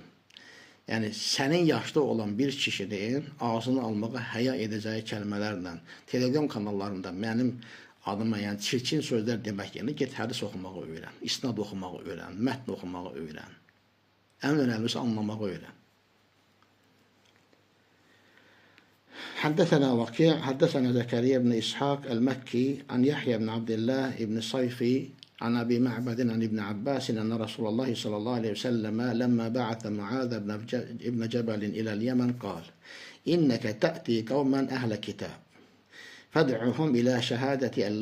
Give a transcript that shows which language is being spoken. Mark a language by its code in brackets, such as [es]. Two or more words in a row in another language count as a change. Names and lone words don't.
[az] Yəni sənin yaşda olan bir kişinin ağzını almağa həya edəcəyi kəlmələrlə televizion kanallarında mənim adıma yəni çirkin sözlər demək yerinə get hədis oxumağı öyrən, isnad oxumağı öyrən, mətn oxumağı öyrən. Ən önəmlisi anlamağı öyrən. [ar] حدثنا وكيع حدثنا زكريا بن إسحاق المكي عن يحيى بن عبد الله بن صيفي عن أبي معبد عن ابن عباس أن رسول الله صلى الله عليه وسلم لما بعث معاذ بن جبل إلى اليمن قال إنك تأتي قوما أهل كتاب فادعهم إلى شهادة أن